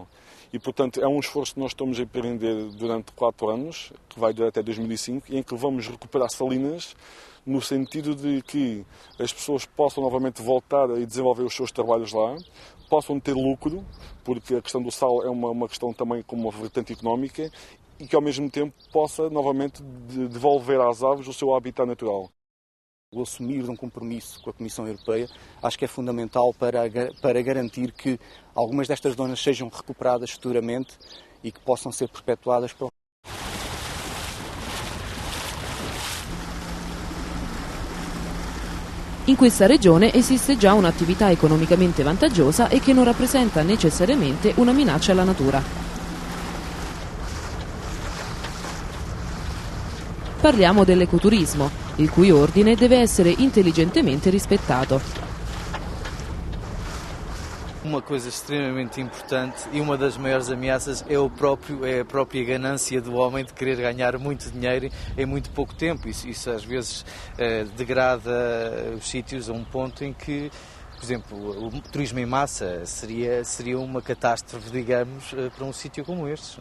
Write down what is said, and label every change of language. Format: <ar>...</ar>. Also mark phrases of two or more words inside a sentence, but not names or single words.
<pt>E, portanto, é um esforço que nós estamos a empreender durante 4 anos, que vai durar até 2005, em que vamos recuperar salinas no sentido de que as pessoas possam novamente voltar e desenvolver os seus trabalhos lá, possam ter lucro, porque a questão do sal é uma questão também com uma vertente económica, e que ao mesmo tempo possa novamente devolver às aves o seu habitat natural. O assumir de um compromisso com a Comissão Europeia acho que é fundamental para garantir que algumas destas zonas sejam recuperadas futuramente e que possam ser perpetuadas para o...</pt> <it>In questa regione esiste già un'attività economicamente vantaggiosa e che non rappresenta necessariamente una minaccia alla natura. Parliamo dell'ecoturismo, il cui ordine deve essere intelligentemente rispettato.</it> <pt>Uma coisa extremamente importante e uma das maiores ameaças é a própria ganância do homem de querer ganhar muito dinheiro em muito pouco tempo. Isso às vezes degrada os sítios a um ponto em que, por exemplo, o turismo em massa seria uma catástrofe, digamos, para um sítio como este.</pt>